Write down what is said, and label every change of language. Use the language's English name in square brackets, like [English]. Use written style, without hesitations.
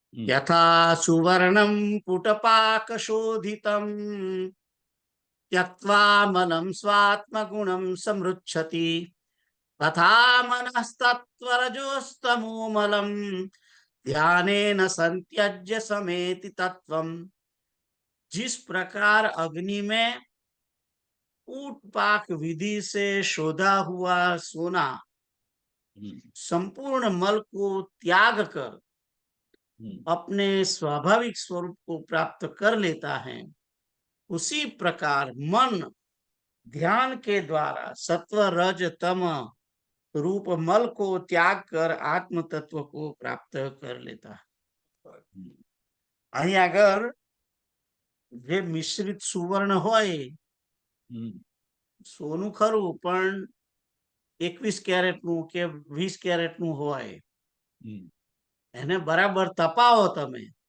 [Sanskrit] યથા સુવર્ણમ પુટપાક શોધિતમ ત્યક્ત્વા મનમ સ્વાત્મગુણમ સમૃચ્છતિ તથા મનસ્તત્વરજોસ્તમોમલમ ध्यानेन संत्यज्य समेति तत्वम. [Hindi] जिस प्रकार अग्नि में ऊटपाक विधि से शोधा हुआ सोना संपूर्ण मल को त्याग कर अपने स्वाभाविक स्वरूप को प्राप्त कर लेता है, उसी प्रकार मन ध्यान के द्वारा सत्व रज तम रूप मल को त्याग कर आत्म तत्व को प्राप्त कर लेता है. [Gujarati] અહીં આગળ જે મિશ્રિત સુવર્ણ હોય, સોનું ખરું પણ 21 કેરેટનું કે 20 કેરેટનું હોય, એને બરાબર તપાવો તમે.